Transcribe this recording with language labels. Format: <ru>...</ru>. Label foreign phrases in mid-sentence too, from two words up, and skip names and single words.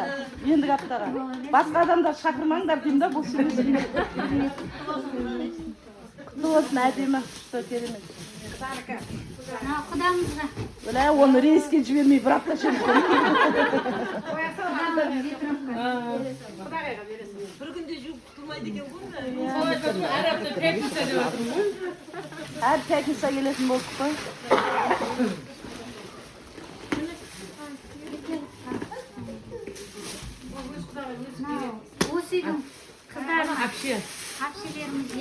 <kk>Ендігі аптаға. Басқа адамдар шақырмаңдар деймін да, бос емес. Құтты болсын, әдемі, күшті керемет. Мынау құдамызға. Өлә, оны рейске жібермей бір апта шеміз. Құдамыз ветровка. Bir günde jüp tutulmaydı ki bu ne? әр апта пятница деп отырмын ғой Әр пятница келетін болдық қой. Мынау осы үйдің қыздары әпше әпшелерімізге.</kk>